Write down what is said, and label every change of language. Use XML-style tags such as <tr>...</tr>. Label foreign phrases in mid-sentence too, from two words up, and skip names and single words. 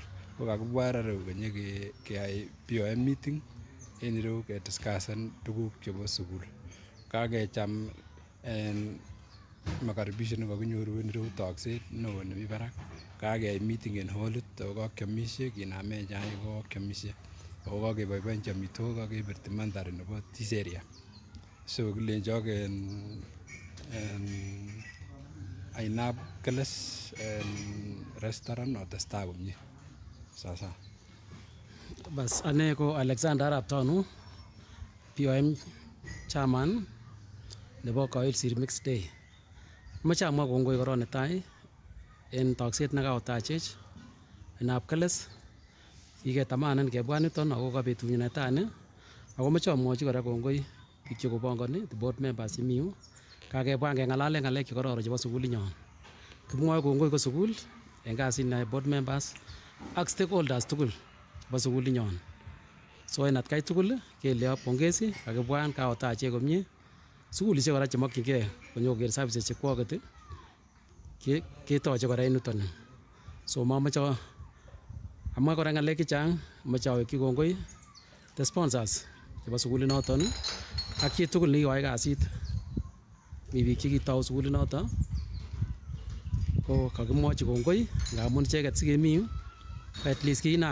<kln>Ko kakibwaa rareu kenye keyai BOM meeting en ireu kediscussen tuguk chebo sukul. Kakecham en makaribisho nekakinyoru en ireu tokset neo nemi barak kakeyai meeting en hallit ako kakyomisie kinamen chaik ko kakyomisie ako kakeboiboenchi amitwogik akebirti mandhari nebo</kln> <en>this area</en> <kln>so kilenjok en ainab Kass restaurant otestai komie sasa. Bas ane ko Alexander Arap Tonu POM chairman nebo Koilsir Mixed Day. Moche amwa kongoi korong netai en tokset nekaotachech inab Kass kiketamanan kebwa niton ako ka betunyin netai ni ako moche amwochi kora kongoi biik chekobongoni</kln> <en>the board members</en> <kln>chemi yu kakebwa ngeng'alalen ng'alek chekororon chebo sukulinyon. Kimwoe kongoi ko sukul en kasit neyoe</kln> <en>board members</en> <kln>ak stakeholders tugul chebo sukulinyon. So en atkai tugul keleo pongezi kakibwan kaotachech komie. Sukulisiek kora chemokyingei konyokoker services chekwoket ketoche kora en yuton. So mamoche amwa kora ng'alek chechang, moche awekyi kongoi</kln> <en>the sponsors</en> <kln>chebo sukulinoton ak chitugul nekikoyai kasit. Mi biik chekitou sukulinoton ko kakimwochi kongoi ngamun icheket sikemi yu</kln> <en>at least</en> <kln>kiinam</kln>